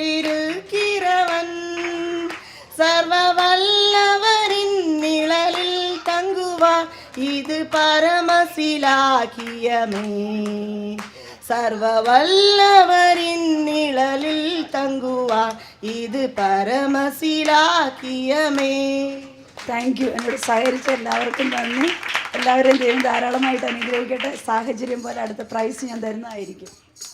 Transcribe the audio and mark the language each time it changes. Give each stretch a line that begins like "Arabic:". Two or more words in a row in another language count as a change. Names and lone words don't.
Tamil: இருக்கிறவன், சர்வ வல்லவரின் நிழலில் தங்குவார், இது பரமசிலாக்கியமே. சர்வ வல்லவரின் நிழலில் தங்குவார், இது പരമസിലാക്കിയമേ.
English: thank you.
Malayalam: എന്നോട് സഹകരിച്ച എല്ലാവർക്കും നന്ദി. എല്ലാവരെയും ദൈവം ധാരാളമായിട്ട് അനുഗ്രഹിക്കട്ടെ. സാഹചര്യം പോലെ അടുത്ത പ്രൈസ് ഞാൻ തരുന്നതായിരിക്കും.